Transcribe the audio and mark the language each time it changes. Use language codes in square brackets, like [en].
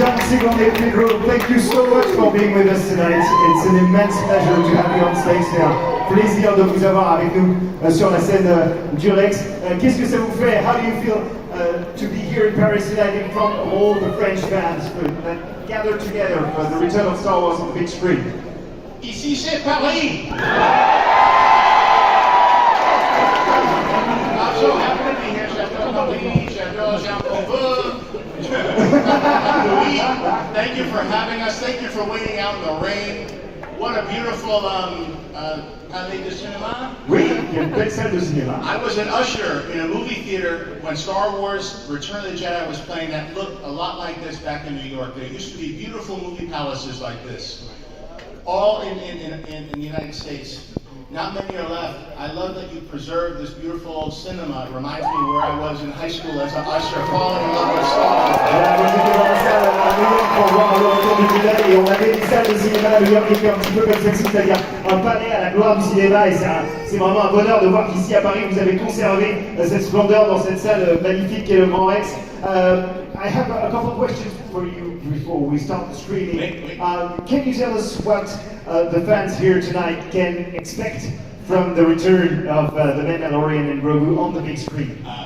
[en] Sigourney Pedro, thank you so much for being with us tonight. It's an immense pleasure to have you on stage here. [fr] Plaisir de vous avoir avec nous sur la scène du Rex. Qu'est-ce que ça vous fait? [en] How do you feel to be here in Paris tonight in front of all the French fans that gathered together for the return of Star Wars on the big screen? [fr] Ici, c'est Paris. [en] I'm so happy to be here. [fr] J'adore Paris, j'adore Jean-Paul. [en] Louis, thank you for having us. Thank you for waiting out in the rain. What a beautiful Palais de Cinéma. [fr] Oui, il y a une belle salle de cinéma. [en] I was an usher in a movie theater when Star Wars Return of the Jedi was playing that looked a lot like this back in New York. There used to be beautiful movie palaces like this. all in the United States. Not many are left. I love that you preserve this beautiful old cinema. It reminds me where I was in high school as an usher, falling in love with Star Wars. [fr] Voilà, moi j'étais dans la salle à New York pour voir le retour du Jedi et on avait des salles de cinéma à New York qui étaient un petit peu comme celle-ci, c'est-à-dire un palais à la gloire du cinéma et c'est vraiment un bonheur de voir qu'ici à Paris vous avez conservé cette splendeur dans cette salle magnifique qu'est le Grand Rex. [en] I have a couple of questions for you before we start the screening. Can you tell us what the fans here tonight can expect from the return of The Mandalorian and Grogu on the big screen?